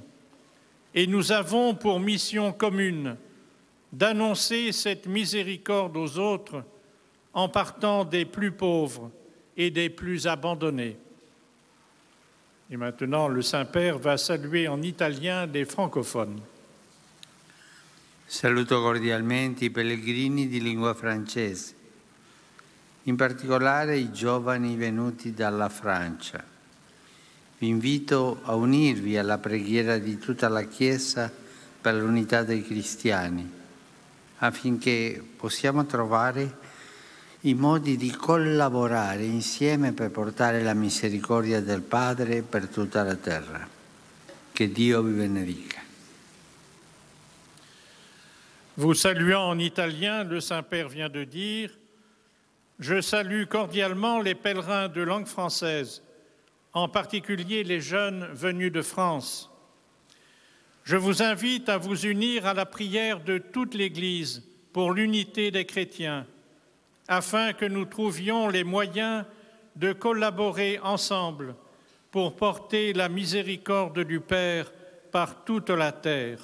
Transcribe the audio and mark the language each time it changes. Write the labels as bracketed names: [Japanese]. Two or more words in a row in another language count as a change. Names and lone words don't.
[French] Et nous avons pour mission commune d'annoncer cette miséricorde aux autres en partant des plus pauvres et des plus abandonnés. Et maintenant, le Saint-Père va saluer en italien les francophones. [Italian] Saluto cordialmente i pellegrini di lingua francese, in particolare i giovani venuti dalla Francia. Vi invito a unirvi alla preghiera di tutta la Chiesa per l'unità dei cristiani, affinché possiamo trovare i modi di collaborare insieme per portare la misericordia del Padre per tutta la terra. Che Dio vi benedica. [French] Vous saluant en italien, le Saint-Père vient de dire « Je salue cordialement les pèlerins de langue française, en particulier les jeunes venus de France. Je vous invite à vous unir à la prière de toute l'Église pour l'unité des chrétiens, afin que nous trouvions les moyens de collaborer ensemble pour porter la miséricorde du Père par toute la terre.